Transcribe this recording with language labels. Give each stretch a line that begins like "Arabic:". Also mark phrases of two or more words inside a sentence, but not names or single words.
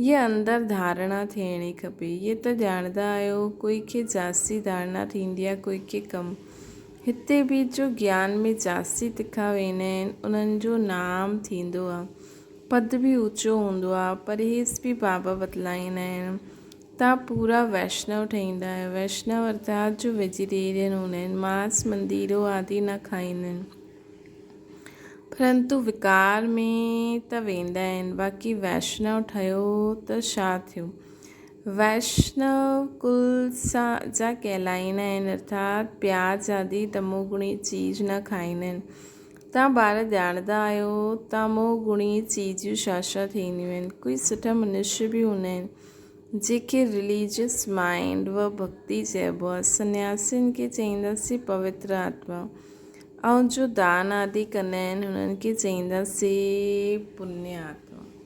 Sindhi: हीअ अंदरि धारणा थियणी खपे। हीअ त ॼाणंदा आहियो, कोई खे जास्ती धारणा थींदी आहे, कोई खे कम। हिते बि जो ज्ञान में जास्ती तिखा वेंदा आहिनि उन्हनि जो नाम थींदो आहे, पद बि ऊचो हूंदो आहे। परहेज़ बि बाबा बतलाईंदा आहिनि। तव्हां पूरा वैष्णव ठहींदा आहियो। वैष्णव अर्थात जो वेजिटेरियन हूंदा आहिनि, मांस मंदिरो आदि न खाईंदा आहिनि, परंतु विकार में त वेंदा आहिनि। बाक़ी वैष्णव ठहियो त छा थियो? वैष्णव कुल जा कहलाईंदा आहिनि, अर्थात प्याज आदि तमोगुणी चीज़ न खाईंदा आहिनि। तव्हां ॿार ॼाणंदा आहियो तमोगुणी चीज़ूं छा थींदियूं आहिनि। कोई सुठा मनुष्य बि हूंदा आहिनि जेके
English: religious mind
Sindhi: व भक्ति चइबो आहे। सन्यासियुनि खे चईंदासीं पवित्र आत्मा, ऐं जो दान आदि कंदा आहिनि हुननि खे चईंदासीं पुण्य आत्मा।